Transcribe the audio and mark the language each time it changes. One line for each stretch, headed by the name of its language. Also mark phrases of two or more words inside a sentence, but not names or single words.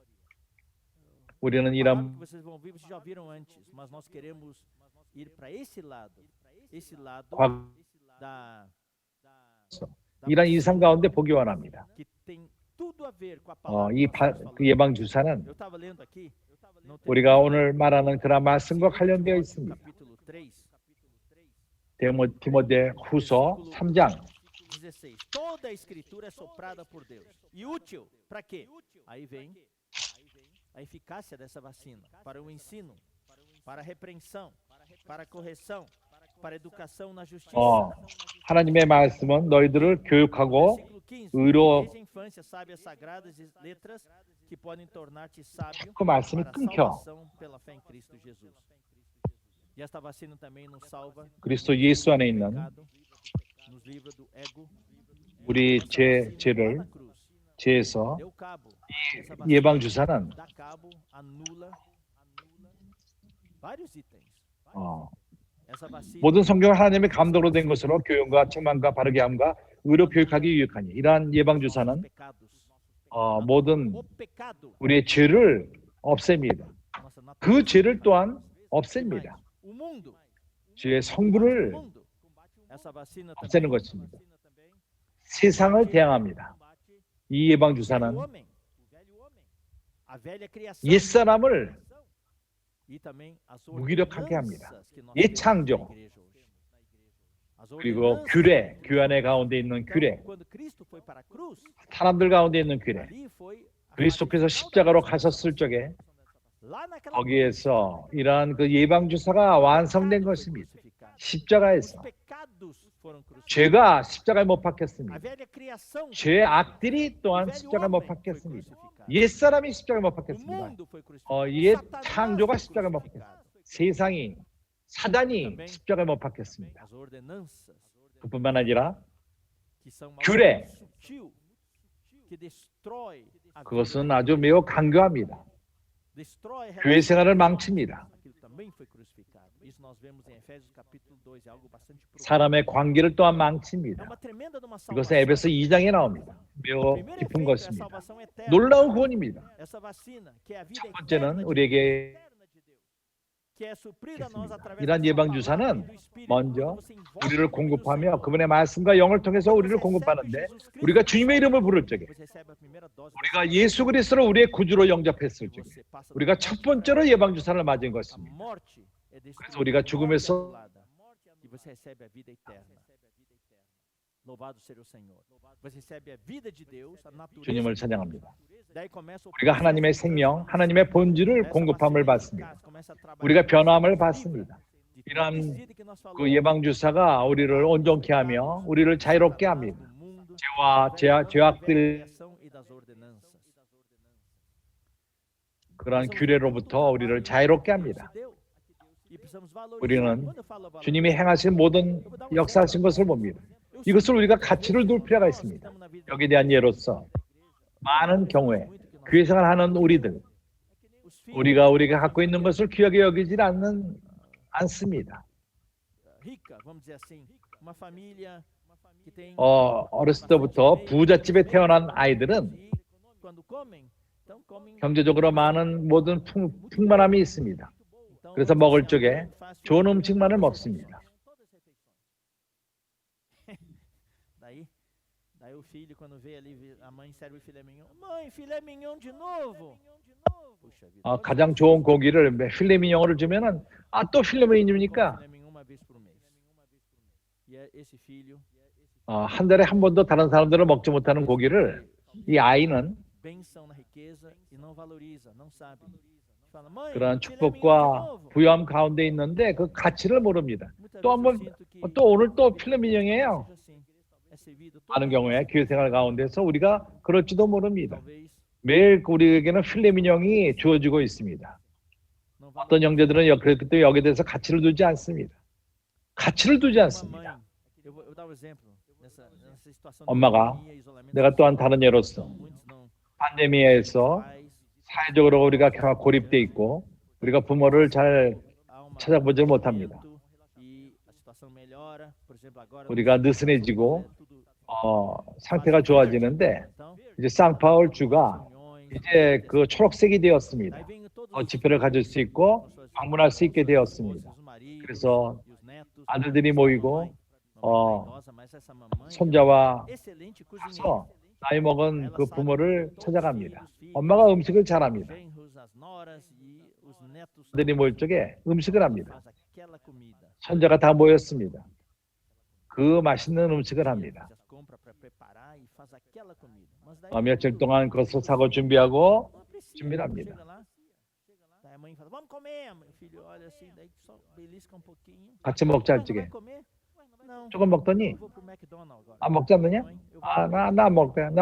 Korean: 우리는 이런 이런 이상 가운데 보기 원합니다. 그 예방주사는 우리가 오늘 말하는 그런 말씀과 관련되어 있습니다. 디모데 후서 3장 16.
Portuguese: Toda a escritura é soprada por Deus. E útil para quê? Aí vem a eficácia dessa vacina para o ensino, para a repreensão, para a correção, para a educação na justiça.
Korean: 하나님의 말씀은 너희들을 교육하고
Portuguese: Versículo 15.
Korean: 의로
Portuguese: Desde a infância sabe as sagradas letras que podem tornar-te sábio
Korean: 그 말씀이
Portuguese: para a
Korean: 끊겨.
Portuguese: salvação pela fé em Cristo Jesus. E esta vacina também nos salva
Korean: 그리스도 예수 안에
Portuguese: do
Korean: 있는
Portuguese: pecado, nos livra do ego.
Korean: 우리
Portuguese: Essa vacina lá
Korean: 죄를
Portuguese: na cruz
Korean: 죄에서
Portuguese: deu cabo. Essa
Korean: 예방
Portuguese: vacina
Korean: 주사는
Portuguese: dá cabo, anula vários itens. Essa vacina
Korean: 모든 성경은 하나님의 감동으로 된 것으로 교훈과 책망과 바르게 함과 의로 교육하기 유익하니 이러한 예방 주사는
Portuguese: pecados.
Korean: 모든
Portuguese: O pecado,
Korean: 우리의 죄를 없앱니다.
Portuguese: nossa natureza.
Korean: 그 죄를 또한
Portuguese: E
Korean: 없앱니다.
Portuguese: mais, o mundo,
Korean: 죄의
Portuguese: o
Korean: 성부를
Portuguese: mundo. Essa vacina
Korean: 없애는
Portuguese: também,
Korean: 것입니다. 세상을 대항합니다. 이 예방 주사는
Portuguese: o homem, a velha criação.
Korean: 옛사람을
Portuguese: E também as
Korean: 무기력하게 합니다.
Portuguese: ordenanças que nós
Korean: 옛
Portuguese: temos
Korean: 창조,
Portuguese: na igreja hoje. As
Korean: 그리고
Portuguese: ordenanças.
Korean: 규례, 규안의 가운데 있는
Portuguese: Então,
Korean: 규례,
Portuguese: quando Cristo foi para a cruz,
Korean: 사람들 가운데 있는 규례,
Portuguese: ali foi a
Korean: 그리스도께서
Portuguese: ratificação
Korean: 십자가로
Portuguese: da
Korean: 가셨을 적에
Portuguese: lá naquela
Korean: 거기에서 이러한 그 예방 주사가 완성된 것입니다. 십자가에서
Portuguese: pecados foram crucificados.
Korean: 죄가 십자가에 못
Portuguese: A
Korean: 박혔습니다.
Portuguese: velha criação,
Korean: 죄의 악들이 또한
Portuguese: o velho
Korean: 십자가에 못
Portuguese: homem foi
Korean: 박혔습니다.
Portuguese: crucificado.
Korean: 옛사람이 십자가에 못
Portuguese: O
Korean: 박혔습니다.
Portuguese: mundo foi crucificado.
Korean: 옛
Portuguese: Satanás
Korean: 창조가
Portuguese: foi
Korean: 십자가에 못
Portuguese: crucificado.
Korean: 박혔습니다. 세상이 사단이 십자가에 못 박혔습니다.
Portuguese: As ordenanças
Korean: 그뿐만 아니라
Portuguese: que são
Korean: 규례.
Portuguese: sutil, que destrói a
Korean: 그것은
Portuguese: vida,
Korean: 아주 매우 강교합니다.
Portuguese: destrói a
Korean: 교회
Portuguese: relação.
Korean: 생활을 망칩니다.
Portuguese: Aquilo também foi crucificado. Isso nós vemos em Efésios capítulo 2, é algo bastante profundo.
Korean: 사람의 관계를 또한
Portuguese: É
Korean: 망칩니다.
Portuguese: uma tremenda de uma
Korean: 이것은
Portuguese: salvação.
Korean: 에베소 2장에 나옵니다.
Portuguese: O
Korean: 매우
Portuguese: primeiro
Korean: 깊은
Portuguese: efeito é a
Korean: 것입니다.
Portuguese: salvação eterna.
Korean: 놀라운 구원입니다.
Portuguese: Essa vacina, que é a vida
Korean: 첫
Portuguese: eterna
Korean: 번째는
Portuguese: de
Korean: 우리에게
Portuguese: Deus, que é suprida a nós através
Korean: 이러한
Portuguese: da
Korean: 예방
Portuguese: sua
Korean: 주사는
Portuguese: palavra e do Espírito.
Korean: 먼저
Portuguese: Quando você invoca
Korean: 우리를
Portuguese: o nome do
Korean: 공급하며
Portuguese: Senhor,
Korean: 그분의 말씀과 영을 통해서 우리를 공급하는데 우리가 주님의 이름을 부를 적에
Portuguese: você recebe a primeira dose da
Korean: 우리가 예수 그리스도를 우리의 구주로 영접했을 적에
Portuguese: você passa
Korean: 우리가
Portuguese: da
Korean: 첫
Portuguese: morte
Korean: 번째로 예방 주사를 맞은
Portuguese: à
Korean: 것입니다.
Portuguese: morte é
Korean: 그래서 우리가 죽음에서
Portuguese: e você recebe a vida eterna. Louvado seja o Senhor. Você recebe a vida de Deus, a natureza.
Korean: 주님을
Portuguese: de Deus.
Korean: 찬양합니다.
Portuguese: Daí começa o
Korean: 우리가 하나님의
Portuguese: processo de
Korean: 생명,
Portuguese: transformação.
Korean: 하나님의 본질을
Portuguese: Essa
Korean: 공급함을
Portuguese: vacina
Korean: 받습니다.
Portuguese: eficaz começa a trabalhar
Korean: 우리가 변함을
Portuguese: com a
Korean: 받습니다.
Portuguese: de todo
Korean: 이러한
Portuguese: esse que nós
Korean: 그
Portuguese: falamos.
Korean: 예방 주사가 우리를 온전케 하며 우리를 자유롭게 합니다.
Portuguese: Do mundo,
Korean: 죄와
Portuguese: da
Korean: 죄악들
Portuguese: criação e das ordenanças.
Korean: 그러한 규례로부터 우리를 자유롭게 합니다. 우리는 주님이 행하신 모든 역사하신 것을 봅니다. 이것을 우리가 가치를 둘 필요가 있습니다. 여기에 대한 예로서 많은 경우에 교회 생활하는 우리가 갖고 있는 것을 귀하게 여기지 않습니다. 어렸을 때부터 부잣집에 태어난 아이들은 경제적으로 많은 모든 풍만함이 있습니다. 그래서 먹을 적에 좋은 음식만을 먹습니다.
Portuguese: Daí o filho, quando vê ali, a mãe serve o filé mignon. Mãe, filé mignon de novo. Puxa vida.
Korean: 가장 좋은 고기를 필레미뇽을 주면은 또 필레미뇽입니까?
Portuguese: Filé mignon uma vez por mês. E esse filho,
Korean: 한 달에 한 번도 다른 사람들은 먹지 못하는 고기를 이 아이는
Portuguese: bênção na riqueza e não valoriza, não sabe. Fala, mãe,
Korean: 그런
Portuguese: filé mignon de
Korean: 축복과
Portuguese: novo.
Korean: 부유함 가운데 있는데 그 가치를 모릅니다.
Portuguese: Muitas
Korean: 또
Portuguese: vezes
Korean: 한
Portuguese: eu
Korean: 번,
Portuguese: sinto que
Korean: 또 오늘 또 필레미뇽이에요.
Portuguese: seja assim, é servido todo
Korean: 많은 경우에 교회 생활 가운데서 우리가 그럴지도 모릅니다.
Portuguese: talvez
Korean: 매일 우리에게는 필레미뇽이 주어지고 있습니다.
Portuguese: não
Korean: 어떤
Portuguese: valorize.
Korean: 형제들은 그렇기 때문에 여기에 대해서 가치를 두지 않습니다. 가치를 두지
Portuguese: Uma
Korean: 않습니다.
Portuguese: mãe, eu vou dar um exemplo nessa situação de
Korean: 엄마가
Portuguese: pandemia, isolamento
Korean: 내가
Portuguese: social.
Korean: 또한 다른 예로서 Muitos não 팬데미아에서
Portuguese: faz,
Korean: 사회적으로 우리가 고립돼 있고 우리가 부모를 잘
Portuguese: há uma
Korean: 찾아보지 못합니다.
Portuguese: e a situação melhora, por exemplo, agora
Korean: 우리가 느슨해지고
Portuguese: tudo
Korean: 상태가 좋아지는데
Portuguese: então,
Korean: 이제 상파울 주가
Portuguese: reuniões,
Korean: 이제 그 초록색이 되었습니다.
Portuguese: daí vem todos os
Korean: 집회를 가질 수 있고
Portuguese: suas
Korean: 방문할 수 있게 되었습니다.
Portuguese: esposas, os maridos,
Korean: 그래서
Portuguese: e os netos,
Korean: 아들들이 모이고
Portuguese: não é idosa, mas essa mamãe,
Korean: 손자와
Portuguese: excelente cozinheira.
Korean: 가서 나이 먹은 그 부모를 찾아갑니다. 엄마가 음식을 잘합니다.
Portuguese: Vem as noras e os netos
Korean: 아들이 모일 적에 음식을 합니다.
Portuguese: faz aquela comida.
Korean: 손자가 다 모였습니다. 그 맛있는 음식을 합니다.
Portuguese: As compras
Korean: 며칠 동안 그것을 사고 준비하고 준비를 합니다. 같이 먹자 일찍에. 조금 먹더니 먹지 않느냐? 나 안 먹을 거야.